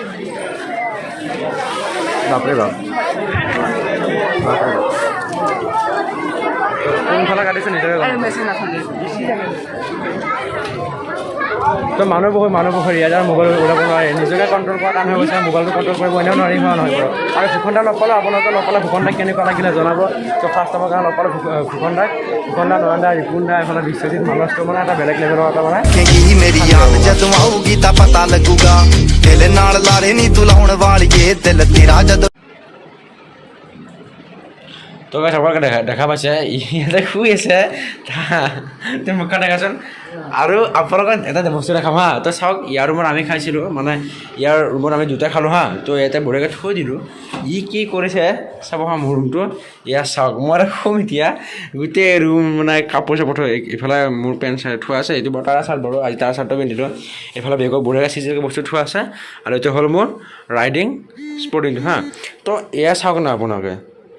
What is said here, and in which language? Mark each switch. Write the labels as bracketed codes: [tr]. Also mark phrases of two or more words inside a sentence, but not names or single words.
[as] বাপৰে বাপ কোনফালে কাটিছে নিজৰে তো মানুহ বহুত ইয়াত আৰু মোবাইল ওলাব নোৱাৰে নিজকে কণ্ট্ৰল কৰা টান হৈ গৈছে মোবাইলটো কণ্ট্ৰল কৰিব এনেও নোৱাৰি হোৱা নহয় বাৰু আৰু ফুকন দাক লগ পালোঁ আপোনালোকে লগ পালে ফুকন দাক কেনেকুৱা লাগিলে জনাব তো [en] first timer [as] কাৰণে লগ পালোঁ ফুকন দা নয়ন দা ৰিপুন দা এইফালে বিশ্বজিৎ মানসটো মানে এটা বেলেগ লেভেলৰ এটা মানে [pa] ਮੇਰੀ ਯਾਦ ਜਦੋਂ ਆਊਗੀ ਤਾਂ ਪਤਾ ਲੱਗੂਗਾ ਦਿਲ ਨਾਲ ਲਾਰੇ ਨਹੀਂ ਤੂੰ ਲਾਉਣ ਵਾਲੀਏ ਦਿਲ ਤੇਰਾ ਜਦੋਂ [as] তো গাইছ আপোনালোকে দেখা পাইছে ইয়াতে শুই আছে তুমি মুখখন দেখাচোন আৰু আপোনালোকক এটা বস্তু দেখাম হা তো চাওক ইয়াৰ ৰুমত আমি খাইছিলোঁ মানে ইয়াৰ ৰুমত আমি দুটাই খালোঁ হা তো ইয়াতে বঢ়িয়াকৈ থৈ দিলোঁ ই কি কৰিছে চাব হা মোৰ ৰুমটো ইয়াৰ চাওক মই শুম এতিয়া গোটেই ৰুম মানে কাপোৰ চাপোৰ থৈ ইফালে মোৰ [en] pant shirt [as] থোৱা আছে এইটো বাৰু তাৰ চাৰ্ট বাৰু আজি তাৰ চাৰ্টটো পিন্ধিলোঁ এইফালে বেগত বঢ়িয়াকৈ চিজিকৈ বস্তু থোৱা আছে আৰু এইটো হ'ল মোৰ [en] riding sporting [as] হা তো এয়া চাওক না আপোনালোকে